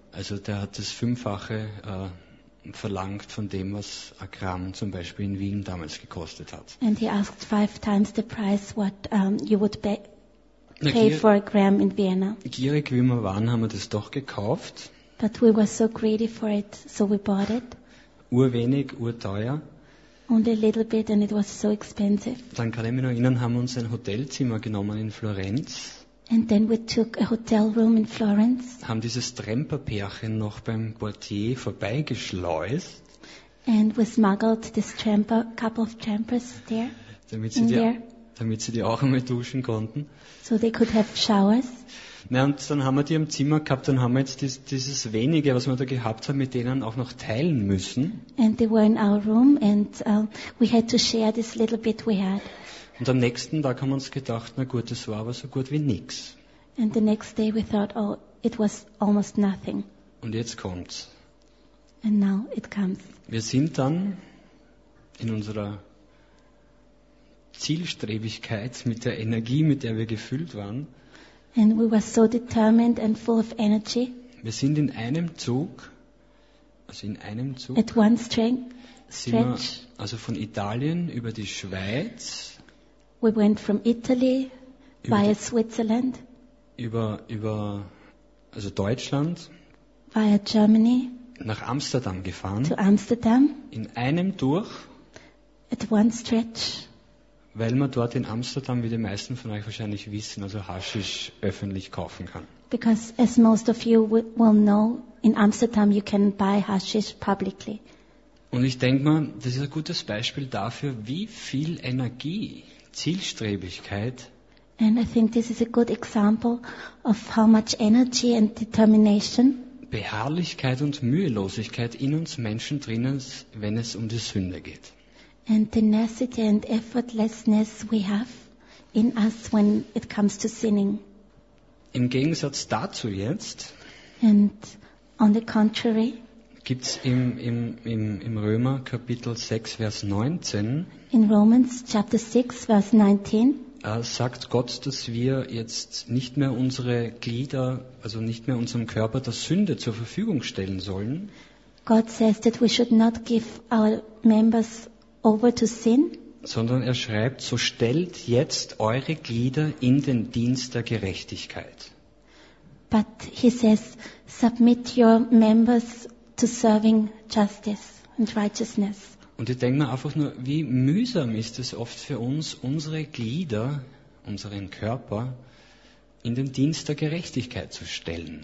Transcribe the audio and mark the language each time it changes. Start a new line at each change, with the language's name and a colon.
German: Also der hat das Fünffache verlangt von dem, was ein Gramm zum Beispiel in Wien damals gekostet hat.
English: And he asked 5 times the price what you would pay for a gram in Vienna.
German: Gierig wie wir waren, haben wir das doch gekauft.
English: But we were so greedy for it, so we bought it.
German: Urwenig, urteuer.
English: Only a little bit and it was so expensive.
German: Dann kann ich mich noch erinnern, haben wir uns ein Hotelzimmer genommen in Florenz.
English: And then we took a hotel room in Florence.
German: Haben dieses Tramper-Pärchen noch beim Portier vorbeigeschleust.
English: And we smuggled this tramper, couple of trampers there.
German: Damit sie die auch einmal duschen konnten.
English: So they could have showers.
German: Na, und dann haben wir die im Zimmer gehabt, dann haben wir jetzt dieses Wenige, was wir da gehabt haben, mit denen auch noch teilen müssen.
English: And they were in our room and we had to share this little bit we had.
German: Und am nächsten Tag haben wir uns gedacht, na gut, das war aber so gut wie nix.
English: And the next day we thought, oh, it was almost nothing.
German: Und jetzt kommt's.
English: And now it comes.
German: Wir sind dann in unserer Zielstrebigkeit mit der Energie, mit der wir gefüllt waren.
English: And we were so determined and full of energy.
German: Wir sind in einem Zug, also in einem Zug.
English: At one stretch.
German: Also von Italien über die Schweiz.
English: We went from Italy via Switzerland.
German: Über also Deutschland.
English: Via Germany.
German: Nach Amsterdam gefahren.
English: To Amsterdam.
German: In einem durch.
English: At one stretch.
German: Weil man dort in Amsterdam, wie die meisten von euch wahrscheinlich wissen, also Haschisch öffentlich kaufen kann.
English: Because as most of you will know, in Amsterdam you can buy Haschisch publicly.
German: Und ich denke mal, das ist ein gutes Beispiel dafür, wie viel Energie, Zielstrebigkeit.
English: And I think this is a good example of how much energy and determination.
German: Beharrlichkeit und Mühelosigkeit in uns Menschen drinnen, wenn es um die Sünde geht.
English: And tenacity and effortlessness we have in us when it comes to sinning.
German: Im Gegensatz dazu jetzt.
English: And on the contrary.
German: Gibt's im Römer Kapitel 6 Vers 19.
English: In Romans chapter 6 verse 19.
German: Sagt Gott, dass wir jetzt nicht mehr unsere Glieder, also nicht mehr unserem Körper der Sünde zur Verfügung stellen sollen.
English: God says that we should not give our members over to sin,
German: sondern er schreibt, so stellt jetzt eure Glieder in den Dienst der Gerechtigkeit.
English: But he says, submit your members to serving justice and righteousness.
German: Und ich denke mir einfach nur, wie mühsam ist es oft für uns, unsere Glieder unseren Körper in den Dienst der Gerechtigkeit zu stellen.